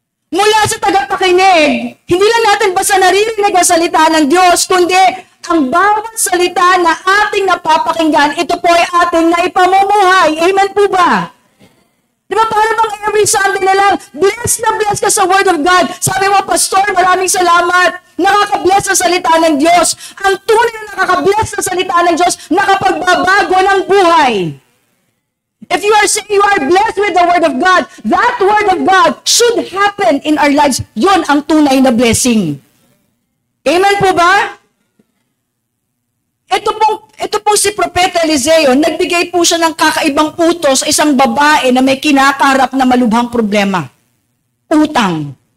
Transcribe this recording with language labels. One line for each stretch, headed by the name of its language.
Filipino: Mula sa tagapakinig, hindi lang natin basta naririnig ang salita ng Diyos, kundi ang bawat salita na ating napapakinggan, ito po ay ating naipamumuhay. Amen po ba? Di ba para bang
English: every Sunday
Filipino: na lang, bless na bless ka sa
English: Word of God.
Filipino: Sabi mo, Pastor, maraming salamat. Nakaka-bless sa salita ng Diyos. Ang tunay na nakaka-bless sa salita ng Diyos, nakapagbabago ng buhay.
English: If you are saying you are blessed with the Word of God, that Word of God should happen in our lives.
Filipino: Yun ang tunay na blessing. Amen po ba? Ito pong si Propeta Eliseo, nagbigay po siya ng kakaibang utos sa isang babae na may kinakaharap na malubhang problema. Utang.